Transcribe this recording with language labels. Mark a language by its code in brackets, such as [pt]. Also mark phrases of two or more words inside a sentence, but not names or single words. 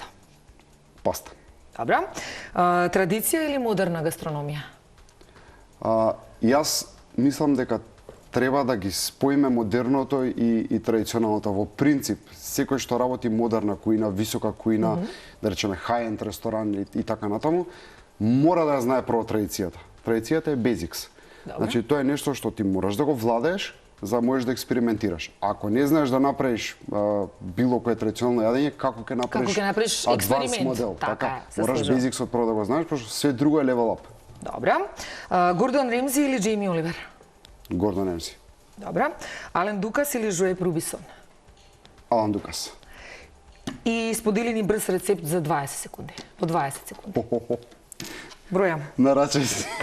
[mk] Паста. Добро. Традиција или модерна гастрономија? Јас мислам дека треба да ги споиме модерното и традиционалното. Во принцип, секој што работи модерна кујна, висока кујна, да речеме high-end ресторан и така натаму, мора да ја знае прво традицијата. Традицијата е basics. Значи, тоа е нешто што ти мораш да го владееш, за да можеш да експериментираш. Ако не знаеш да направиш било кое традиционално јадење, како ќе направиш експеримент? Модел, Така е, мораш basicsот прво да го знаеш, пошто све друго е [en] level up. [mk] Добро. Гордон Ремзи или Джейми Оливер? Гордон Ремзи. Добро. Ален Дукас или Жоеп Рубисон? Алан Дукас. И сподели ни брз рецепт за 20 секунди. По 20 секунди. Бројам. Нарачај си.